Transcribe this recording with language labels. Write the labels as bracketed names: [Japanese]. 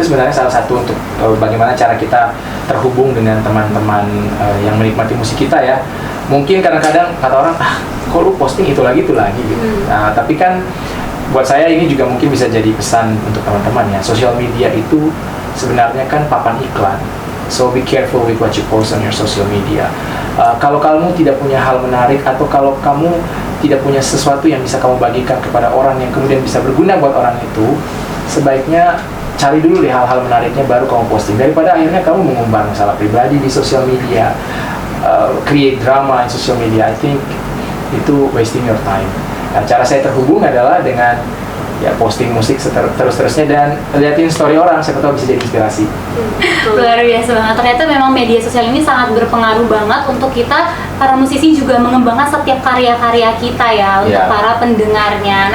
[Indonesian] Itu sebenarnya salah satu untuk bagaimana cara kita terhubung dengan teman-teman yang menikmati musik kita ya. Mungkin kadang-kadang kata orang, kok lu posting itu lagi gitu. Nah, tapi kan buat saya ini juga mungkin bisa jadi pesan untuk teman-teman ya. Sosial media itu sebenarnya kan papan iklan. [English] So be careful with what you post on your social media. [Indonesian] Kalau kamu tidak punya hal menarik, atau kalau kamu tidak punya sesuatu yang bisa kamu bagikan kepada orang yang kemudian bisa berguna buat orang itu, sebaiknya cari dulu deh hal-hal menariknya baru kamu posting, daripada akhirnya kamu mengumbar masalah pribadi di sosial media, [English] create drama [Indonesian] di sosial media. [English] I think [Indonesian] itu [English] wasting your time. [Indonesian] Nah, cara saya terhubung adalah dengan ya posting musik terus-terusnya dan liatin story orang, siapa tahu bisa jadi inspirasi. Luar biasa banget. Ternyata memang media sosial ini sangat berpengaruh banget untuk kita para musisi juga mengembangkan setiap karya-karya kita ya, untuk para pendengarnya.